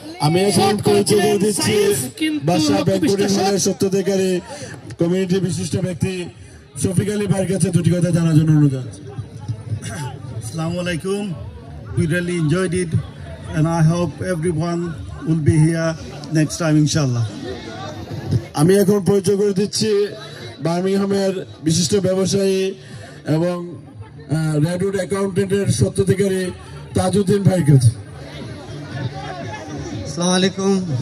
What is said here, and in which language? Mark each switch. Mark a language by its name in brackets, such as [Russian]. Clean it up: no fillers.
[Bangla] আমি এখন পরিচয় করে দিচ্ছি বাদশা ব্যাংকুয়েটিং হলের সত্ত্বাধিকারী কমিউনিটি বিশিষ্ট ব্যক্তি শফিক আলী ভাইয়ের কাছে দুটি কথা জানার জন্য অনুরোধ জানাচ্ছি। [Arabic] Assalamu alaikum. [English] We really enjoyed it and I hope everyone will be here next time inshallah. [Bangla] আমি এখন পরিচয় করে দিচ্ছি বার্মিংহামের বিশিষ্ট ব্যবসায়ী এবং রেডউড অ্যাকাউন্টেন্টের সত্ত্বাধিকারী তাজউদ্দিন ভাইয়ের কাছে। [Arabic] Assalamu alaikum.